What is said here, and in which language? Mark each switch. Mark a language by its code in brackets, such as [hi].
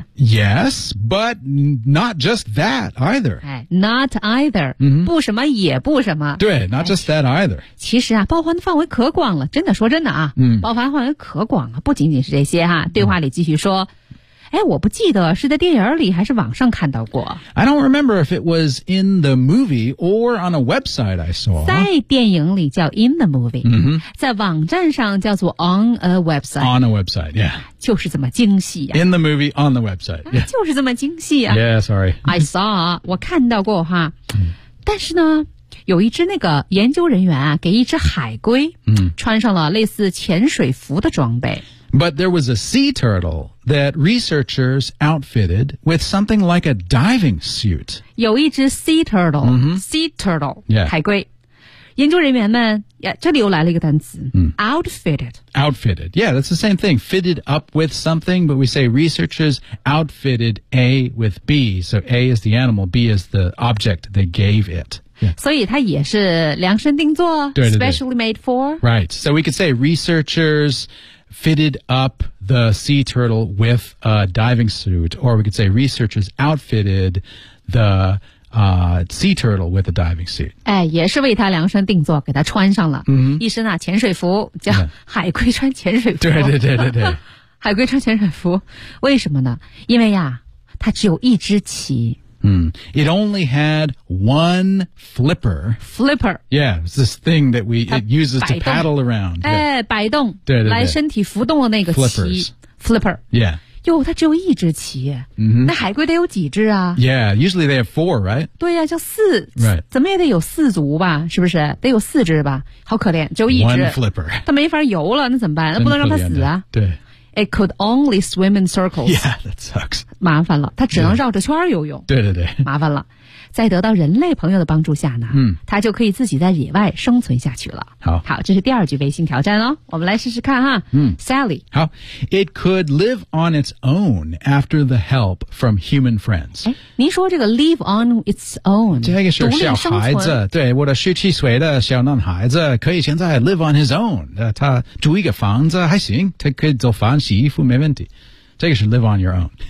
[en] Yes, but not just that either. [zh] 哎 , [en] not either,、 [zh] 不什么也不什么。对 [en] ,not just that either. [zh] 其实啊包含的范围可广了，真的，说真的啊、包含范围可广了，不仅仅是这些哈、对话里继续说。哎，我不记得是在电影里还是网上看到过。 [en] I don't remember if it was in the movie or on a website I saw. [zh] 在电影里叫 [en] in the movie,、 [zh] 在网站上叫做 [en] on a website. On a website, yeah. [zh] 就是这么精细啊。 [en] In the movie, on the website,、yeah. [zh] 就是这么精细啊。 [en] Yeah, sorry. I saw, [zh] 我看到过哈。但是呢，有一只那个研究人员啊，给一只海龟穿上了类似潜水服的装备。 [en] But there was a sea turtle that researchers outfitted with something like a diving suit. [zh] 有一只 [en] sea turtle,、sea turtle,、 [zh] 海龟。研究人员们，这里又来了一个单词、outfitted. [en] Outfitted, yeah, that's the same thing. Fitted up with something, but we say researchers outfitted A with B. So A is the animal, B is the object they gave it. Yeah. [zh] 所以它也是量身定做 [en] specially made for. Right. So we could say researchers fitted up the sea turtle with a diving suit. Or we could say researchers outfitted the、sea turtle with a diving suit. [zh] 哎，也是为它量身定做，给它穿上了、一身啊潜水服，叫海龟穿潜水服。对。海龟穿潜水服，为什么呢？因为呀，它只有一只鳍。 [en] It only had one flipper. Flipper. Yeah, it's this thing that it uses to paddle around. [zh] 哎，摆动，对，来身体浮动的那个鳍。Flipper. [en] Yeah. [zh] 哟，它只有一只鳍。那海龟得有几只啊？ [en] Yeah, usually they have four, right? [zh] 对呀，叫四。 [en] Right. [zh] 怎么也得有四足吧？是不是？得有四只吧？好可怜，只有一只。 [en] One flipper. [zh] 它没法游了，那怎么办？那不能让它死啊。对。 [en] It could only swim in circles. Yeah, that sucks. [zh] 麻烦了，它只能绕着圈游泳。对，麻烦了。在得到人类朋友的帮助下呢，它就可以自己在野外生存下去了。好，这是第二句微信挑战哦，我们来试试看哈。 [en] Sally. [zh] 好 [en] ，It could live on its own after the help from human friends. [zh] 您说这个 [en] live on its own， [zh] 这个是小孩子，对，我的十七岁的小男孩子可以现在 [en] live on his own， [zh] 他住一个房子还行，他可以做饭、洗衣服没问题。这个是 [en] live on your own。